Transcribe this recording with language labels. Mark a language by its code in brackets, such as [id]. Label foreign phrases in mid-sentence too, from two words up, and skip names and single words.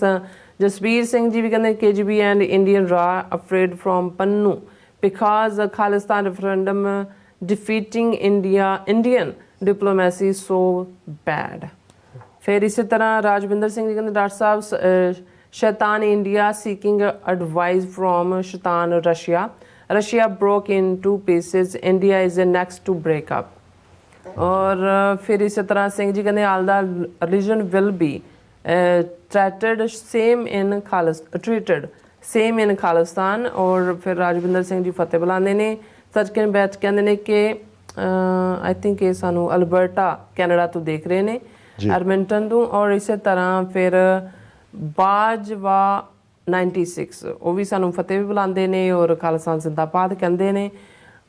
[pa] ਜਸਬੀਰ ਸਿੰਘ ਜੀ ਵੀ ਕਹਿੰਦੇ [en] KGB and Indian RAW afraid from Pannu because Khalistan referendum defeating Indian diplomacy so bad. [pa] ਫਿਰ ਇਸੇ ਤਰ੍ਹਾਂ ਰਾਜਵਿੰਦਰ ਸਿੰਘ ਜੀ ਕਹਿੰਦੇ ਡਾਕਟਰ ਸਾਹਿਬ [en] Shaitan India seeking advice from Shaitan Russia broke into pieces, India is next to break up। [pa] ਔਰ ਫਿਰ ਇਸੇ ਤਰ੍ਹਾਂ ਸਿੰਘ ਜੀ ਕਹਿੰਦੇ [en] All the religion will be treated same in ਖਾਲਿਸਤਾਨ। [pa] ਔਰ ਫਿਰ ਰਾਜਵਿੰਦਰ ਸਿੰਘ ਜੀ ਫਤਿਹ ਬੁਲਾਉਂਦੇ ਨੇ। ਸਚਕਿਨ ਬੈਚ ਕਹਿੰਦੇ ਨੇ ਕਿ [en] I think [pa] ਇਹ ਸਾਨੂੰ ਅਲਬਰਟਾ ਕੈਨੇਡਾ ਤੋਂ ਦੇਖ ਰਹੇ ਨੇ, ਐਡਮਿੰਟਨ ਤੋਂ। ਔਰ ਇਸੇ ਤਰ੍ਹਾਂ ਫਿਰ ਬਾਜਵਾ 96 ਉਹ ਵੀ ਸਾਨੂੰ ਫਤਿਹ ਵੀ ਬੁਲਾਉਂਦੇ ਨੇ ਔਰ ਖਾਲਸਾ ਜ਼ਿੰਦਾਬਾਦ ਕਹਿੰਦੇ ਨੇ।